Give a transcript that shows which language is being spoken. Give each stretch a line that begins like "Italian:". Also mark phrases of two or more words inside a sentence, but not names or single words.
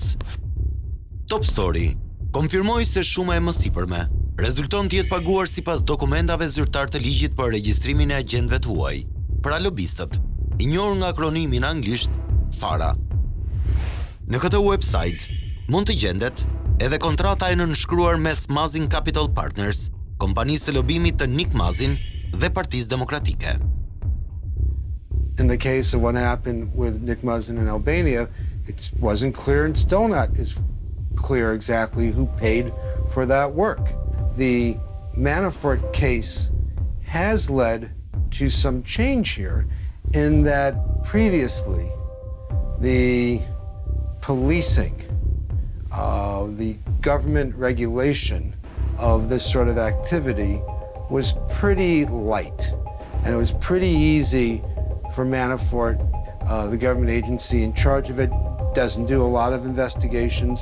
Albanian: Top Story konfirmoi se shuma e mësipërme rezulton të jetë paguar sipas dokumentave zyrtar të ligjit për regjistrimin e agjentëve të huaj, pra lobistët, i njohur nga akronimi në anglisht FARA. Në këtë website mund të gjendet edhe kontrata e nënshkruar mes Mazin Capital Partners, kompanisë së lobimit të Nick Mazin dhe Partisë Demokratike.
English: In the case of what happened with Nick Mazin in Albania, it wasn't clear and still not is clear exactly who paid for that work. The Manafort case has led to some change here in that previously the policing, the government regulation of this sort of activity was pretty light, and it was pretty easy for Manafort, the government agency in charge of it, doesn't do a lot of investigations.